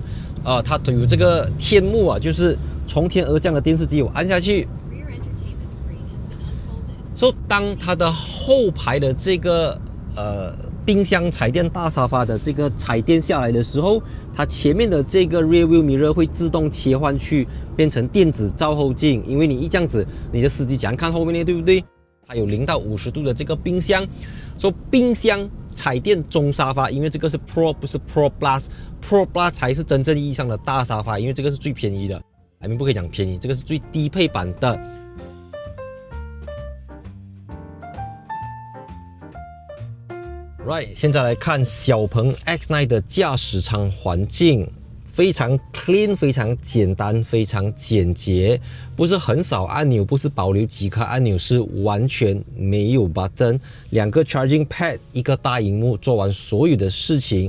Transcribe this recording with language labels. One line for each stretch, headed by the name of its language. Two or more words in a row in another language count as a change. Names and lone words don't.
Chinese: 它有這個天幕啊，就是從天而降的電視機，我按下去。所以當它的後排的這個冰箱彩電大沙發的這個彩電下來的時候，它前面的這個
English: rear view mirror
Chinese: 會自動切換去變成電子照後鏡，因為你一這樣子，你的司機怎樣看後面呢？對不對？它有0到50度的這個冰箱，說冰箱彩電中沙發，因為這個是 Pro 不是 Pro Plus，Pro Plus 才是真正意義上的大沙發，因為這個是最便宜的，不可以講便宜，這個是最低配版的。Right，現在來看小鵬 X9 的駕駛艙環境，非常 clean， 非常簡單，非常簡潔，不是很少按鈕，不是保留幾顆按鈕，是完全沒有 button， 2個
English: charging pad，
Chinese: 一個大螢幕，做完所有的事情。